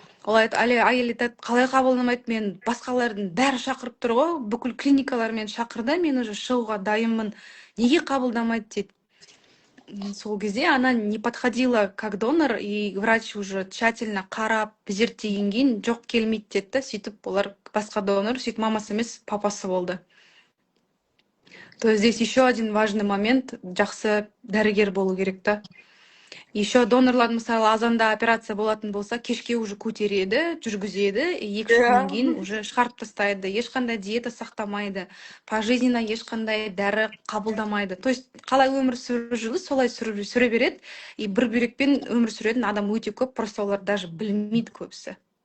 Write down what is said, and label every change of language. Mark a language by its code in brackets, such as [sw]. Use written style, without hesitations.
[kk] Ол әйел айтады, қалай қабылдамайды, мен басқалардың бәрі шақырып тұр ғой, бүкіл клиникалар мен шақырды, мен уже шығуға дайынмын, неге қабылдамайды дейді. Сол кезде [ru] она не подходила как донор, и врач уже тщательно [kk] қарап, зерттеген кейін жоқ келмейді деді да, сөйтіп олар басқа донор, сөйтіп мамасы емес, папасы болды. [ru] То есть здесь еще один важный момент, [kk] жақсы дәрігер болу керек та. Еще донорлар, мысалы, азанда операция болатын болса, кешке уже көтереді, жүргізеді, 2 күннен кейін уже шығарып тастайды. Ешқандай диета сақтамайды, пожизненно ешқандай дәрі қабылдамайды. То есть қалай өмір сүріп жүрді, солай сүре береді. И бір бүйрекпен өмір сүретін адам өте көп, просто олар даже білмейді көбісі.